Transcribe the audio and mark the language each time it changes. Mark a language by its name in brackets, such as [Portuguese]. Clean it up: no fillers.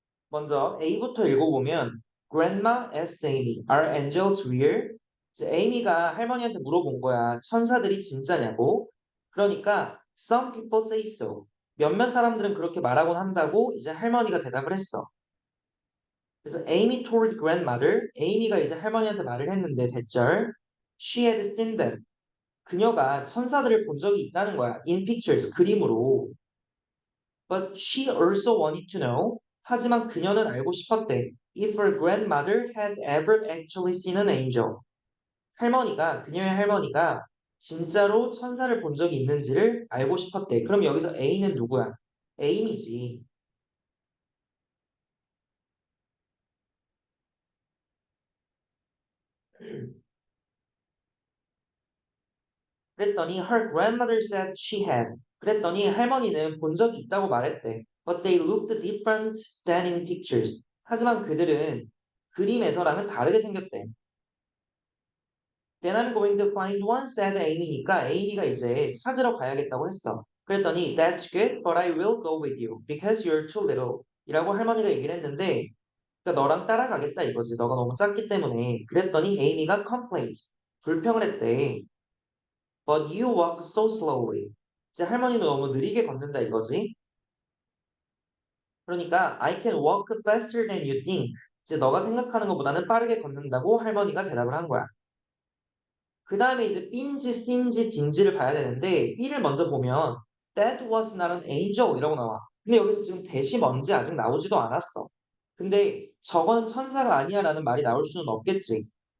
[Korean] 먼저 A부터 읽어보면 [English] Grandma asked Amy, Are angels real? [Korean] 이제 에이미가 할머니한테 물어본 거야. 천사들이 진짜냐고. 그러니까 [English] Some people say so. [Korean] 몇몇 사람들은 그렇게 말하곤 한다고 이제 할머니가 대답을 했어. 그래서 [English] Amy told grandmother, [Korean] 에이미가 이제 할머니한테 말을 했는데 대절 [English] She had seen them. [Korean] 그녀가 천사들을 본 적이 있다는 거야. [English] In pictures, [Korean] 그림으로. [English] But she also wanted to know. [Korean] 하지만 그녀는 알고 싶었대. [English] If her grandmother had ever actually seen an angel. [Korean] 그녀의 할머니가 진짜로 천사를 본 적이 있는지를 알고 싶었대. 그럼 여기서 A는 누구야? 에이미지. 그랬더니 [English] her grandmother said she had. [Korean] 그랬더니 할머니는 본 적이 있다고 말했대. [English] But they looked different than in pictures. [Korean] 하지만 그들은 그림에서랑은 다르게 생겼대. [English] Then I'm going to find one, said Amy니까 [Korean] Amy가 이제 찾으러 가야겠다고 했어. 그랬더니 [English] That's good, but I will go with you because you're too little. [Korean] 이라고 할머니가 얘기를 했는데 그러니까 너랑 따라가겠다 이거지. 너가 너무 작기 때문에. 그랬더니 Amy가 [English] complained. [Korean] 불평을 했대. [English] But you walk so slowly. [Korean] 이제 할머니는 너무 느리게 걷는다 이거지. [English] 그러니까 I can walk faster than you think. [Korean] 이제 너가 생각하는 것보다는 빠르게 걷는다고 할머니가 대답을 한 거야. 그 다음에 이제 B인지 C인지 D인지를 봐야 되는데 B를 먼저 보면 [English] That was not an angel [Korean] 이라고 나와. 근데 여기서 지금 대시 뭔지 아직 나오지도 않았어. 근데 저거는 천사가 아니야 라는 말이 나올 수는 없겠지.